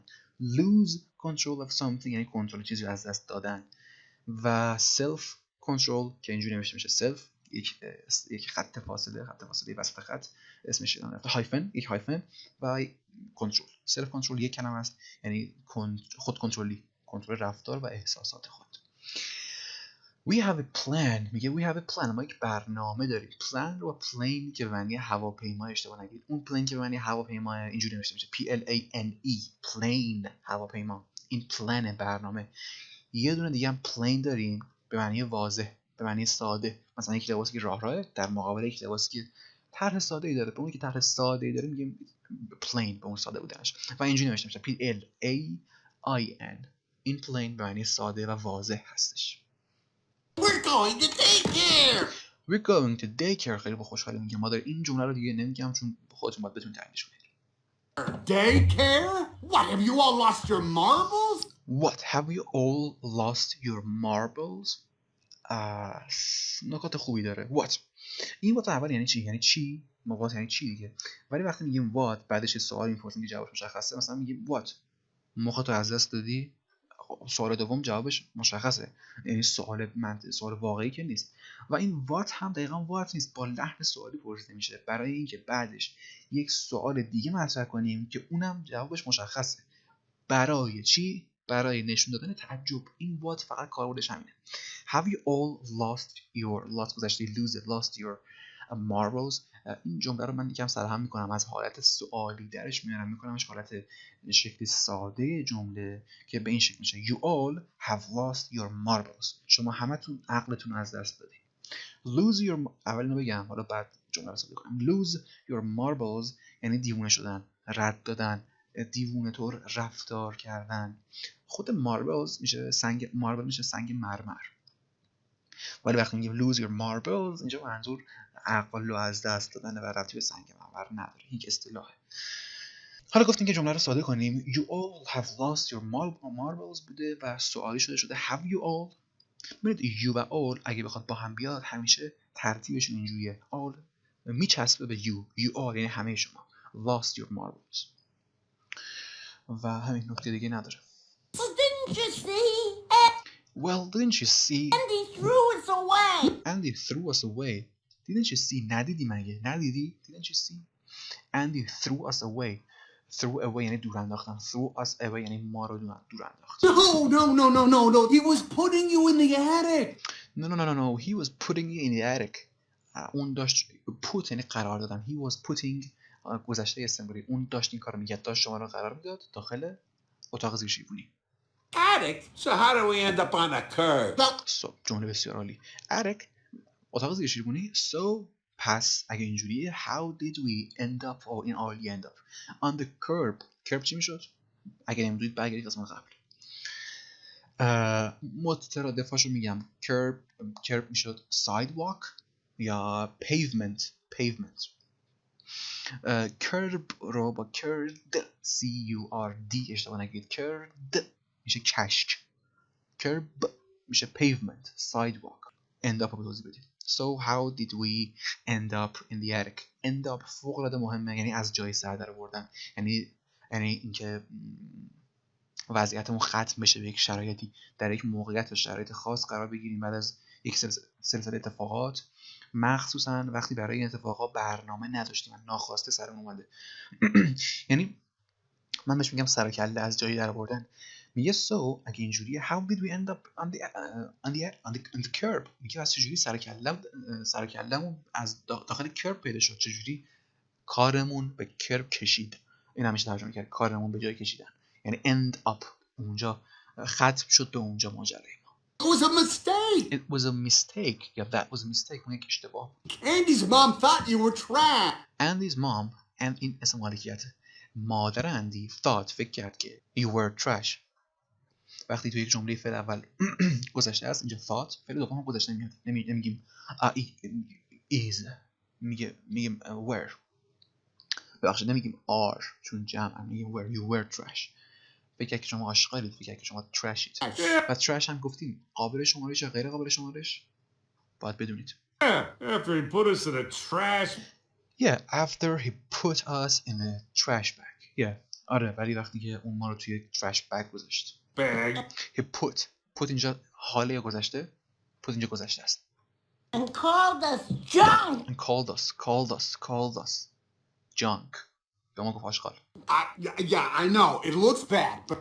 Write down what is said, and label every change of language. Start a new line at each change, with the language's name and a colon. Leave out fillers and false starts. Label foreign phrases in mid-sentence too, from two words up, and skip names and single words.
English: lose control of something
Persian: یعنی کنترل چیزی رو از دست دادن. و
English: self control
Persian: که اینجوری نوشته میشه self یک خط فاصله وسط خط اسمش یک هایفن و کنترل.
English: self control
Persian: یک کلمه است، یعنی خود کنترل رفتار و احساسات خود.
English: We have a plan. میگه we have a plan.
Persian: ما یک برنامه داریم. plan رو plane که به معنی هواپیما اشتباه نگید. اون plane که به معنی هواپیما اینجوری نوشته میشه
English: plane plane
Persian: هواپیما. این plan برنامه. یه دونه دیگه هم plane داریم به معنی واضح، به معنی ساده. مثلا یک لباسی که راهه در مقابل یک لباسی که طرح ساده ای داره. به اون که طرح ساده ای داره میگیم plane، به اون ساده بودنش. و اینجوری نوشته میشه plain. این plane به معنی ساده و واضح هستش.
English: We're going to daycare. We're going to daycare.
Persian: خیلی با خوشحالی میگم. ما در این جمله رو دیگه نمیگم چون خودتون باید بتونید تحلیلش کنید.
English: Daycare? What, have you all lost your marbles? What, have you all lost your marbles?
Persian: نکات خوبی داره. What این what اول یعنی چی؟ یعنی چی؟ ما what یعنی چی دیگه. ولی وقتی میگیم what بعدش یه سوال میپرسیم که جوابش مشخصه، مثلا میگیم what مخاطب از دست دادی؟ سوال دوم جوابش مشخصه، یعنی سوال واقعی که نیست. و این what هم دقیقاً what نیست، با لحن سوالی پرسیده میشه برای اینکه بعدش یک سوال دیگه مطرح کنیم که اونم جوابش مشخصه. برای چی؟ برای نشون دادن تعجب. این what فقط کاربردش همینه.
English: Have you all lost گذشته lost your marbles.
Persian: این جمله رو من یکم سرهم میکنم، از حالت سوالی درش میکنمش حالت شکل ساده جمله که به این شکل میشه
English: You all have lost your marbles.
Persian: شما همتون عقلتون از دست دادید.
English: Lose your
Persian: اول اینو بگم حالا بعد جمله رو ساده کنم.
English: Lose your marbles
Persian: یعنی دیوونه شدن، رد دادن، دیوونه طور رفتار کردن. خود marbles میشه سنگ مرمر. ولی وقتی میگیم
English: lose your marbles
Persian: اینجا منظور عقل رو از دست دادن و ربطی به سنگ مرمر نداره، یک اصطلاحه. حالا گفتیم که جمله رو ساده کنیم.
English: You all have lost your marbles
Persian: بوده و سوالی شده
English: have you all.
Persian: ببینید you و all اگه بخواد با هم بیاد همیشه ترتیبشون اینجوریه. all میچسبه به
English: you all
Persian: یعنی همه شما.
English: lost your marbles
Persian: و همین نکته دیگه نداره.
English: Well, didn't you see? Well, didn't you see? Andy threw us away. Andy threw us away. Didn't you see?
Persian: ندیدی مگه؟ ندیدی؟
English: Didn't you see? Andy threw us away. Threw away
Persian: یعنی دور انداختن.
English: Threw us away
Persian: یعنی ما رو دور انداخت.
English: No. He was putting you in the attic. No. He was putting you in the attic.
Persian: اون داشت put یعنی قرار دادن.
English: He was putting
Persian: گذشته استمراری. اون داشت این کارو میکرد، داشت شما رو قرار میداد داخل اتاق زیر شیفونی.
English: Attic? So how do we end up on a curb?
Persian: جمله بسیار عالی. attic اتاق زیر شیفونی.
English: So
Persian: پس اگه اینجوریه
English: how did we end up or in all end up on the curb
Persian: چی میشد؟ اگه نمیدونید برگردید قسمت قبل. مترادفاشو میگم. curb میشد sidewalk یا pavement. curb رو با curd C-U-R-D اشتباه نگید. curd میشه کشک. curb میشه
English: pavement sidewalk. end up
Persian: رو توضیح بدید.
English: So how did we end up in the attic? end up
Persian: فوق العاده مهمه، یعنی از جای سر در آوردن، یعنی اینکه وضعیتمون ختم بشه به یک شرایطی، در یک موقعیت و شرایط خاص قرار بگیریم بعد از یک سلسله اتفاقات، مخصوصا وقتی برای این اتفاقات برنامه نداشتیم و ناخواسته سرمون اومده. یعنی من بهش میگم سر و کله از جایی در آوردن.
English: میگه so
Persian: اگه اینجوریه
English: how did we end up on the curb.
Persian: میگه از چجوری سر و کله‌مون از داخل کرب پیدا شد، چجوری کارمون به کرب کشید. این همیشه ترجمه کرد کارمون به جای کشیدن، یعنی
English: end up
Persian: اونجا ختم شد به اونجا ماجرای ما.
English: was a mistake. It was a mistake. Yeah, that was a mistake.
Persian: اون یک اشتباه.
English: Andy's mom thought you were trash. Andy's mom and
Persian: این اسم مالکیت. مادر اندی thought فکر کرد که
English: you were trash.
Persian: وقتی تو یک جمله فعل اول گذشته است اینجا thought، فعل دوم هم گذشته نمیاد. نمیگیم is. میگیم were. ببخشید نمیگیم are چون جمع، میگیم were.
English: You were trash.
Persian: فکر که شما آشغالید، فکر که شما تراشید. و تراش هم گفتیم قابل شمارش یا غیر قابل شمارش باید بدونید.
English: After he put us in a trash. Yeah, after he put us in a trash bag. Yeah.
Persian: آره ولی وقتی که اون ما رو توی
English: trash bag
Persian: گذاشت.
English: Bag. He put
Persian: اینجا حاله یا گذشته؟ put اینجا گذشته است.
English: And called us junk. And called us junk.
Persian: به ما گفت آشغال.
English: Yeah, I know. It looks bad, but